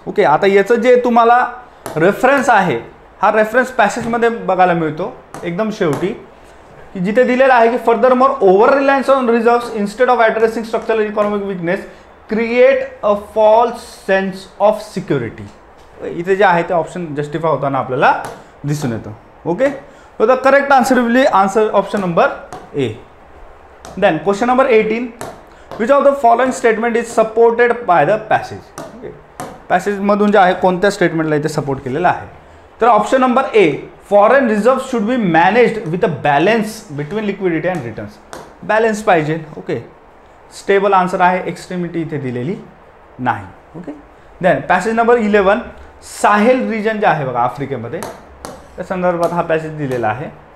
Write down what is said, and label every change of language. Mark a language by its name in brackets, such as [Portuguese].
[Marathi] Okay, आता याचं जे तुम्हाला रेफरन्स आहे हा रेफरन्स पॅसेजमध्ये बघायला मिळतो एकदम शेवटी, की जिथे दिलेला आहे की [English] Further more over reliance on reserves instead of addressing structural economic weakness create a false sense of security. [Marathi] इथे जे आहे ते ऑप्शन जस्टिफाय होताना आपल्याला दिसून येतं. [English] Okay, so the correct answer will be answer option number A. Then question number 18, which of the following statement is supported by the passage. [Marathi] Okay, passage मधून जे आहे कोणत्या स्टेटमेंटला इथे सपोर्ट केलेला आहे. [English] तर option number A, foreign reserve should be managed with a balance between liquidity and returns. [Marathi] Balance पाहिजे. Okay, stable answer आहे, एक्स्ट्रीमिटी इथे दिलेली नाही. Okay, then passage number 11, Sahel region जे आहे बघा आफ्रिकेमध्ये त्या संदर्भात हा पॅसेज दिलेला आहे.